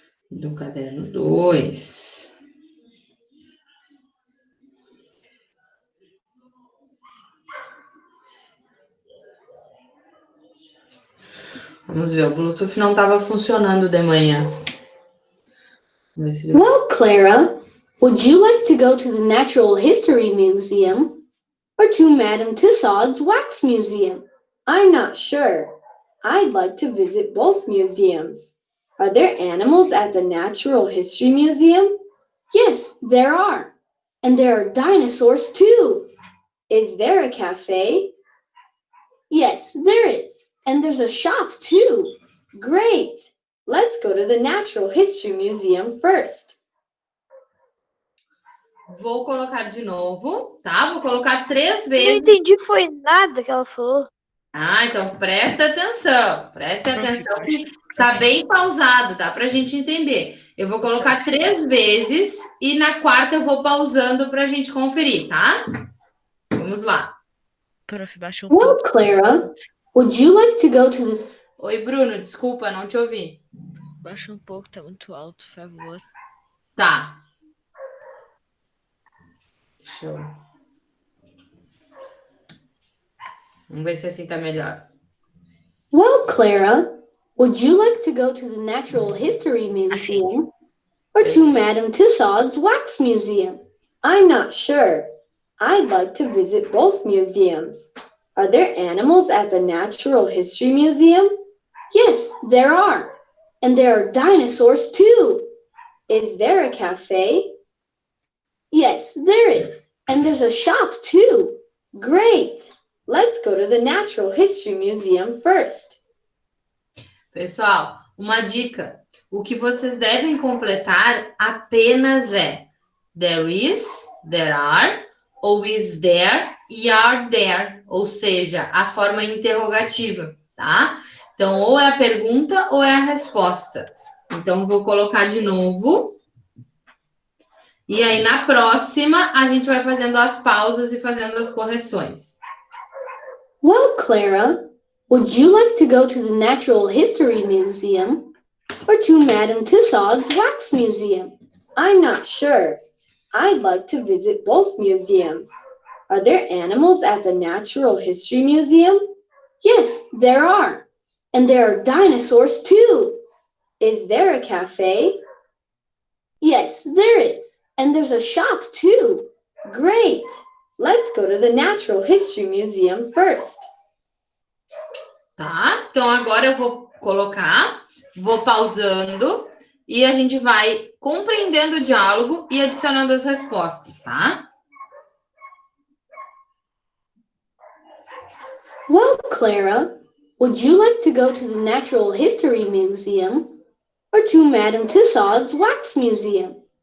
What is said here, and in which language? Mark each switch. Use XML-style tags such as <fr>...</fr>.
<pt>Do caderno 2. Vamos ver, o Bluetooth não estava funcionando de manhã.</pt> <en>Well, Clara, would you like to go to the Natural History Museum or to Madame Tussauds Wax Museum? I'm not sure. I'd like to visit both museums. Are there animals at the Natural History Museum? Yes, there are. And there are dinosaurs too. Is there a cafe? Yes, there is. And there's a shop too. Great. Let's go to the Natural History Museum first.</en> <pt>Vou colocar de novo, tá? Vou colocar 3 Não vezes. entendi, foi nada que ela falou. Ah, então presta atenção. Presta atenção que tá bem pausado, dá pra gente entender. Eu vou colocar 3 vezes e na quarta eu vou pausando pra gente conferir, tá? Vamos lá. Prof, baixa um</pt> <en>Well,</en> <pt>pouco.</pt> <en>Clara, would you like to go to the...</en> <pt>Oi, Bruno, desculpa, não te ouvi. Baixa um pouco, tá muito alto, por favor. Tá. Deixa eu... Vamos ver se assim tá melhor.</pt> <en>Well, Clara, Would you like to go to the Natural History Museum or to Madame Tussauds Wax Museum? I'm not sure. I'd like to visit both museums. Are there animals at the Natural History Museum? Yes, there are. And there are dinosaurs too. Is there a cafe? Yes, there is. And there's a shop too. Great. Let's go to the Natural History Museum first.</en> <pt>Pessoal, uma dica. O que vocês devem completar apenas é</pt> <en>there is, there are,</en> <pt>ou</pt> <en>is there</en> <pt>e</pt> <en>are there.</en> <pt>Ou seja, a forma interrogativa, tá? Então, ou é a pergunta ou é a resposta. Então, vou colocar de novo. E aí, na próxima, a gente vai fazendo as pausas e fazendo as correções.</pt> <en>Well, Clara, would you like to go to the Natural History Museum or to Madame Tussauds Wax Museum? I'm not sure. I'd like to visit both museums. Are there animals at the Natural History Museum? Yes, there are. And there are dinosaurs too. Is there a cafe? Yes, there is. And there's a shop too. Great. Let's go to the Natural History Museum first.</en> <pt>Tá? Então, agora eu vou colocar, vou pausando e a gente vai compreendendo o diálogo e adicionando as respostas, tá?</pt> <en>Well, Clara, would you like to go to the Natural History Museum or to Madame Tussauds Wax Museum?</en>